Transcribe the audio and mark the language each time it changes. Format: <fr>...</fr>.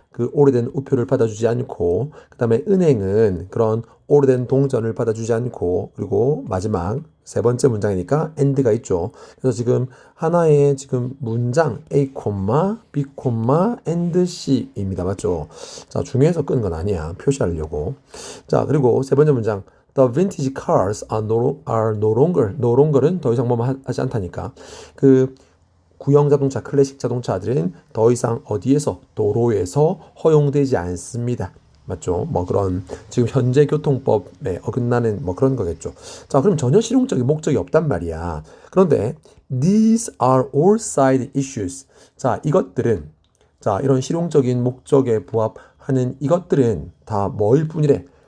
<ko>그 오래된 우표를 받아주지 않고, 그 다음에 은행은 그런 오래된 동전을 받아주지 않고, 그리고 마지막 세 번째 문장이니까 and가 있죠. 그래서 지금 하나의 지금 문장 A, B, and C입니다. 맞죠? 자, 중요해서 끄는 건 아니야. 표시하려고. 자, 그리고 세 번째 문장.</ko> <en>The vintage cars are no longer.</en> <ko>no longer은 더 이상 뭐 하지 않다니까. 그 구형 자동차, 클래식 자동차들은 더 이상 어디에서? 도로에서 허용되지 않습니다. 맞죠? 뭐 그런 지금 현재 교통법에 어긋나는 뭐 그런 거겠죠. 자, 그럼 전혀 실용적인 목적이 없단 말이야.</ko> <en>그런데 these are all side issues.</en> <ko>자, 이것들은 자, 이런 실용적인 목적에 부합하는 이것들은 다 뭐일 뿐이래?</ko>